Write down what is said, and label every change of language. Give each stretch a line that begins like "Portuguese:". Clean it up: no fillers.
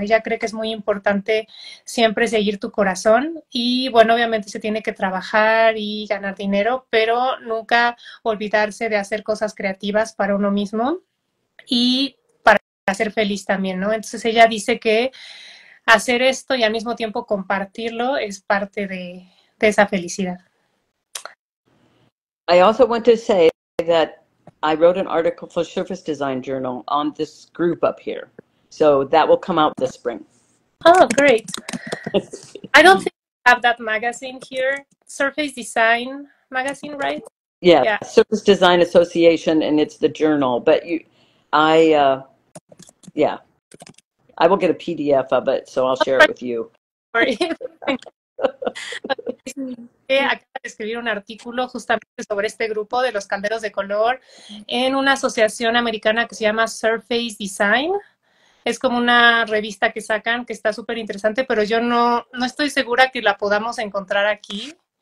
Spanish: Ella cree que es muy importante siempre seguir tu corazón y, bueno, obviamente se tiene que trabajar y ganar dinero, pero nunca olvidarse de hacer cosas creativas para uno mismo y para ser feliz también, ¿no? Entonces ella dice que hacer esto y al mismo tiempo compartirlo es parte de esa felicidad.
English: I also want to say that I wrote an article for Surface Design Journal on this group up here. So that will come out this spring. Oh, great. I don't think we have that magazine here. Surface Design magazine, right? Yeah. Surface Design Association, and it's the journal. But I will get a PDF of it, so I'll share it with you.
Spanish: Acaba de escribir un artículo justamente sobre este grupo de los calderos de color en una asociación americana que se llama Surface Design. Es como una revista que sacan que está súper interesante, pero yo no estoy segura que la podamos encontrar aquí.